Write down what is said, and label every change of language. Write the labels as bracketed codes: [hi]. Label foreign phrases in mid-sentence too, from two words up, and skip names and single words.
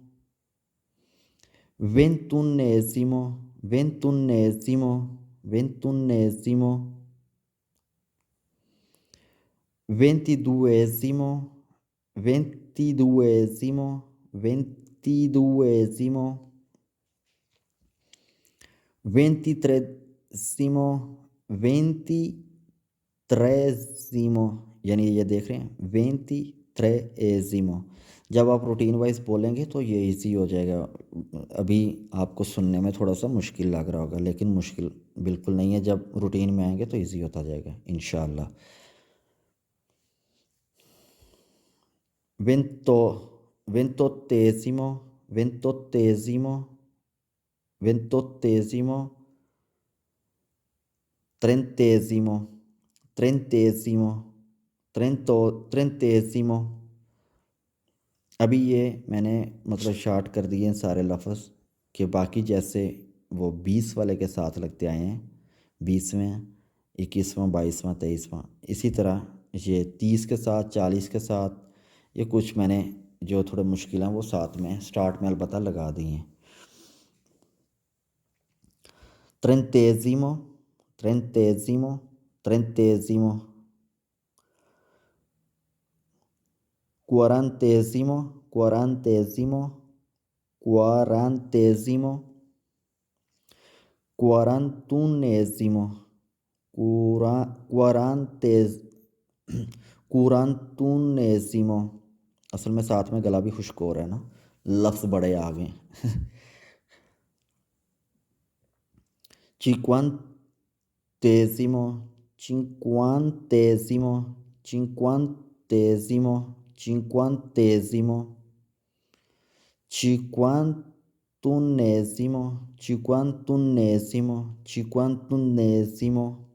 [it] ventunesimo, ventunesimo, ventunesimo, ventiduesimo, ventiduesimo, ventiduesimo, ventitresimo, ventitresimo, [hi] यानी ये देख रहे हैं वेंटीट्रेजिमो। जब आप [en] routine wise [hi] बोलेंगे तो ये इजी हो जाएगा। अभी आपको सुनने में थोड़ा सा मुश्किल लग रहा होगा, लेकिन मुश्किल बिल्कुल नहीं है। जब रूटीन में आएंगे तो इजी होता जाएगा इंशाल्लाह। [it] वेंतो ventottesimo, ventottesimo, ventottesimo, trentesimo, trentesimo, trentesimo। [hi] अभी ये मैंने मतलब शार्ट कर दिए हैं सारे लफ्ज़ कि बाकी जैसे वो 20 वाले के साथ लगते आए हैं, 20वें, 21वां, 22वां, 23वां, इसी तरह ये 30 के साथ, 40 के साथ, ये कुछ मैंने जो थोड़े मुश्किल हैं वो साथ में स्टार्ट में अलबत्ता लगा दिए हैं। [it] trentesimo, trentesimo, trentesimo, quarantesimo, quarantesimo, quarantesimo, quarantunesimo, quarantes quarantunesimo। [hi] असल में साथ में गला भी खुश्क हो रहा है ना, लफ्ज़ बड़े आ गए। [it] cinquantesimo, cinquantesimo, cinquantesimo, cinquantesimo, cinquantunesimo, cinquantunesimo, cinquantunesimo,